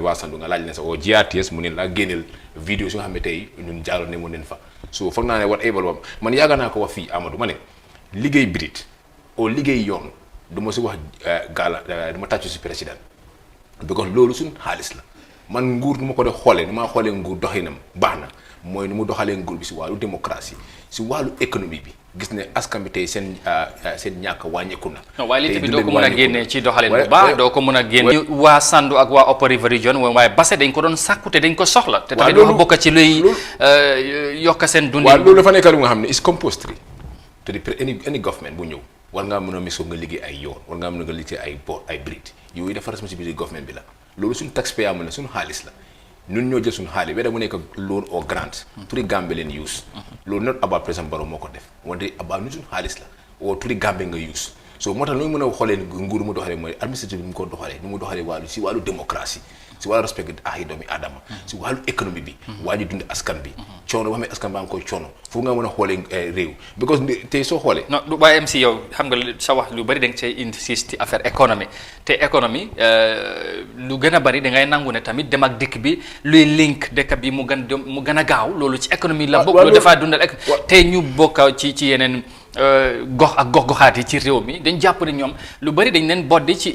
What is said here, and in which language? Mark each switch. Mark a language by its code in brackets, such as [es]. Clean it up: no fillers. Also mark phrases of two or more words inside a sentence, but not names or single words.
[wo] waa sandu nga laaj leen sa oo GRTS mu ne laa génneel vidéo su nga xam ne tey ñun jaalo ne mu neen fa so foog naa ne war able wam man yaaga naa ko wax fii Amadou ma ne liggéey birit oo liggéey yoon du ma si wax gaala du ma tàccu si président because loolu suñ xaalis la man nguur nu ma ko de xoolee nu maa xoolee nguur doxinam baax na mooy nu mu doxalee nguur bi si wàllu démocratie si wàllu économie bi gis ne askan bi tey seen ñàkk wàññeeku na. non waaye lii tamit doo ko mën a génnee ci doxalin bu baax doo ko mën a génne waa Sandu ak waa Upper River Region waaye Basse dañ ko doon sàkku te dañ ko soxla te tamit dafa bokk ci luy yokk seen dundin. waaw loolu dafa nekk lu nga xam ne [en] is compulsory [wo] te di [en] any government [wo] bu ñëw war ngaa mën a misoo nga liggéey ay yoon war ngaa mën a nga liggéey ay boor ay brit yooyu dafa responsabilité government bi la loolu suñu taxpayer mu ne suñu xaalis la ñun ñoo jël suñu xaalis weda mu nekk [en] loan or grant [wo] turi Gambie leen use loolu [en] not about [wo] président Barrow moo ko def wante about ñun suñu xaalis la oo turi Gambie nga use so moo tax lu ñu mën a xoolee nguur mu doxalee mooy administrative bi mu ko doxalee nu mu doxalee wàllu démocratie si wàllu respect ak doomi aadama si wàllu économie bi waaju dund askan bi coono ba xam ne askan baa ngi koy coono foofu nga mën a xoolee réew because tey soo xoolee non du bàyyi MC yow xam nga sa wax lu bari da nga cay insiste [fr] affaire économie [wo] te économie lu gën a bari da ngay nangu ne tamit dem ak dikk bi luy link dëkk bi mu gën a gaaw loolu ci économie la bokk loolu dafaa dundal te ñu bokk ci yeneen gox ak gox-goxaat yi ci réew mi dañ jàpp ne ñoom lu bari dañ leen boddi